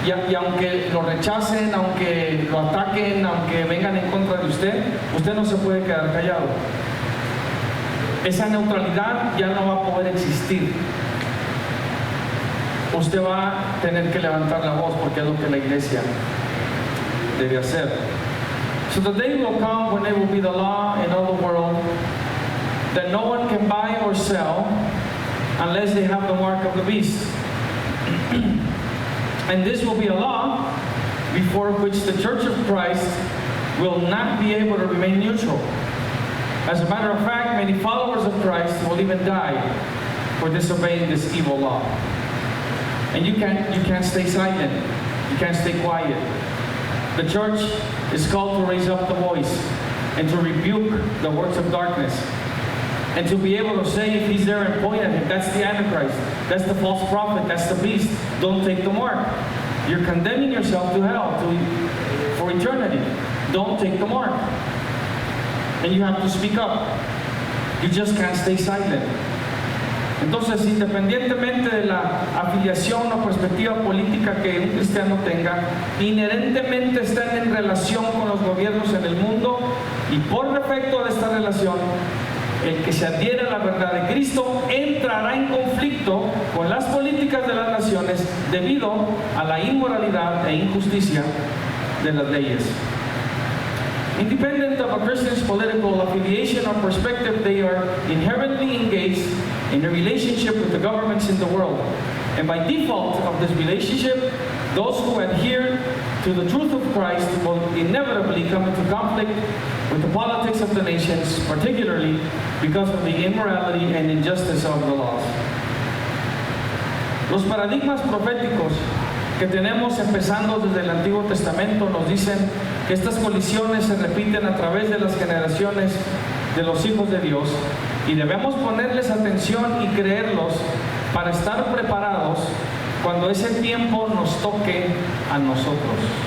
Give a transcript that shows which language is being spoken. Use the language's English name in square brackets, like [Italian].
[Spanish] Y aunque lo rechacen, aunque lo ataquen, aunque vengan en contra de usted no se puede quedar callado. Esa neutralidad ya no va a poder existir. Usted va a tener que levantar la voz porque es lo que la iglesia debe hacer. [English] So the day will come when it will be the law in all the world that no one can buy or sell unless they have the mark of the beast. And this will be a law before which the Church of Christ will not be able to remain neutral. As a matter of fact, many followers of Christ will even die for disobeying this evil law. And you can't stay silent. You can't stay quiet. The church is called to raise up the voice and to rebuke the works of darkness. And to be able to say, if he's there and point at him, that's the Antichrist, that's the false prophet, that's the beast, don't take the mark. You're condemning yourself to hell for eternity. Don't take the mark. And you have to speak up. You just can't stay silent. [Spanish] Entonces, independientemente de la afiliación o perspectiva política que un cristiano tenga, inherentemente están en relación con los gobiernos en el mundo, y por defecto de esta relación, el que se adhiere a la verdad de Cristo entrará en conflicto con las políticas de las naciones debido a la inmoralidad e injusticia de las leyes. [English] Independent of a Christian's political affiliation or perspective, they are inherently engaged in a relationship with the governments in the world. And by default of this relationship, those who adhere to the truth of Christ will inevitably come into conflict with the politics of the nations, particularly because of the immorality and injustice of the laws. [Spanish] Los paradigmas proféticos que tenemos empezando desde el Antiguo Testamento nos dicen que estas colisiones se repiten a través de las generaciones de los hijos de Dios, y debemos ponerles atención y creerlos para estar preparados cuando ese tiempo nos toque a nosotros.